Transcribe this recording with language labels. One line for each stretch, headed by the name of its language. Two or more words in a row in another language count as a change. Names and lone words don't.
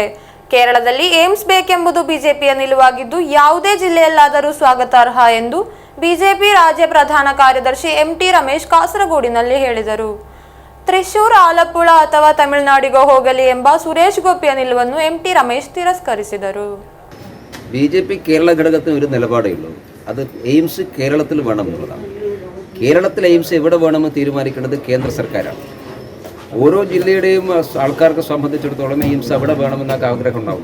Kannada: ಕೇರಳದಲ್ಲಿ ಏಮ್ಸ್ ಬೇಕೆಂಬುದು ಬಿಜೆಪಿಯ ನಿಲುವಾಗಿದ್ದು ಯಾವುದೇ ಜಿಲ್ಲೆಯಲ್ಲಾದರೂ ಸ್ವಾಗತಾರ್ಹ ಎಂದು ಬಿಜೆಪಿ ರಾಜ್ಯ ಪ್ರಧಾನ ಕಾರ್ಯದರ್ಶಿ MT ರಮೇಶ್ ಕಾಸರಗೋಡಿನಲ್ಲಿ ಹೇಳಿದರು. ತ್ರಿಶೂರ್, ಆಲಪ್ಪುಳ ಅಥವಾ ತಮಿಳುನಾಡಿಗೋ ಹೋಗಲಿ ಎಂಬ ಸುರೇಶ್ ಗೋಪಿಯ ನಿಲುವನ್ನು MT രമേശ് തിരസ്കരിಸಿದರು.
Malayalam: ബിജെപി കേരള ഘടകത്തിന് ഒരു നിലപാടേ ഉള്ളൂ. അത് എയിംസ് കേരളത്തിൽ വേണം എന്നുള്ളതാണ്. കേരളത്തിൽ എയിംസ് എവിടെ വേണമെന്ന് തീരുമാനിക്കേണ്ടത് കേന്ദ്ര സർക്കാരാണ്. ഓരോ ജില്ലയുടെയും ആൾക്കാർക്ക് സംബന്ധിച്ചിടത്തോളം എയിംസ് അവിടെ വേണമെന്നൊക്കെ ആഗ്രഹം ഉണ്ടാവും.